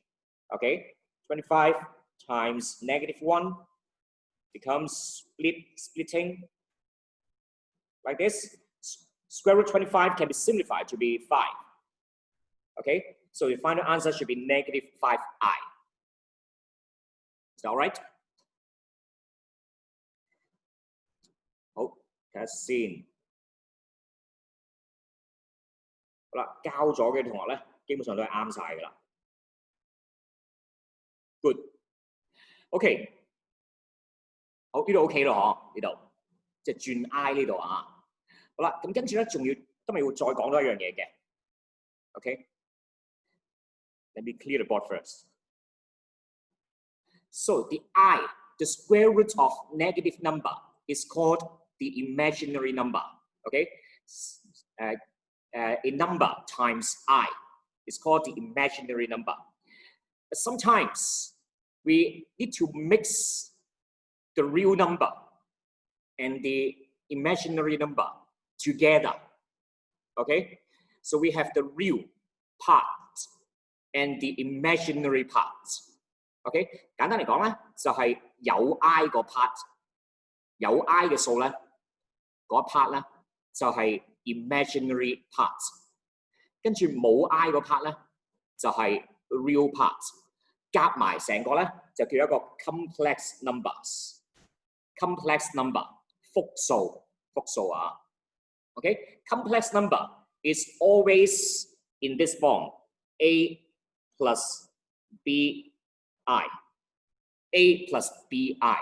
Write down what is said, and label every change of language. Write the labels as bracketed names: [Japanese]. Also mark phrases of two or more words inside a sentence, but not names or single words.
[English] Okay, 25 times -1 becomes splitting like this. Square root 25 can be simplified to be 5. Okay, so the final answer should be -5i. Is that all right? [Cantonese] 好，睇下先。好啦，交咗嘅同學咧，基本上都係啱晒㗎啦。 [English] Good。OK。 [Cantonese] 好，呢度 OK 咯，嗬？呢度即係轉 I 呢度啊。好啦，咁跟住咧，仲要今日要再講多一樣嘢嘅。OK。 [English] Let me clear the board first. So the I, the square root of negative number, is called the imaginary number. Okay. A number times I is called the imaginary number. But sometimes we need to mix the real number and the imaginary number together. Okay, so we have the real part and the imaginary part. [Cantonese] OK， 簡單嚟講咧，就係有 I 個 part， 有 I 嘅數咧，嗰 part 咧就係 [English] imaginary part， [Cantonese] 跟住冇 I 個 part 咧就係 [English] real part， [Cantonese] 夾埋成個咧就叫一個 [English] complex numbers。complex number [Cantonese] 複數啊。 [English] OK， complex number is always in this form: A plus BI, A plus BI.